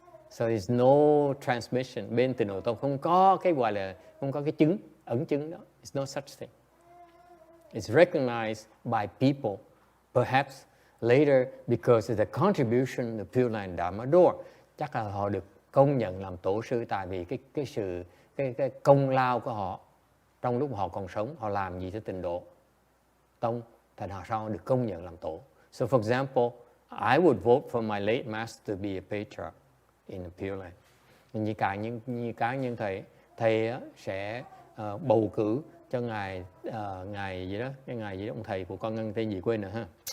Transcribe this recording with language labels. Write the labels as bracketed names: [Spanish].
[English] So there's no transmission. [Vietnamese] Bên Tịnh Độ tông không có cái gọi là không có cái chứng, ấn chứng đó. [English] It's no such thing. It's recognized by people, perhaps later because of the contribution of Pure Land Dharma Door. [Vietnamese] Chắc là họ được công nhận làm tổ sư tại vì cái công lao của họ trong lúc họ còn sống, họ làm gì cho Tịnh Độ tông, thành họ sau được công nhận làm tổ. [English] So for example, I would vote for my late master to be a patriarch in the Pure Land. [Vietnamese] Như cá nhân thầy sẽ bầu cử cho ngài gì đó, cái ngài gì đó, ông thầy của con Ngân tên gì quên rồi ha.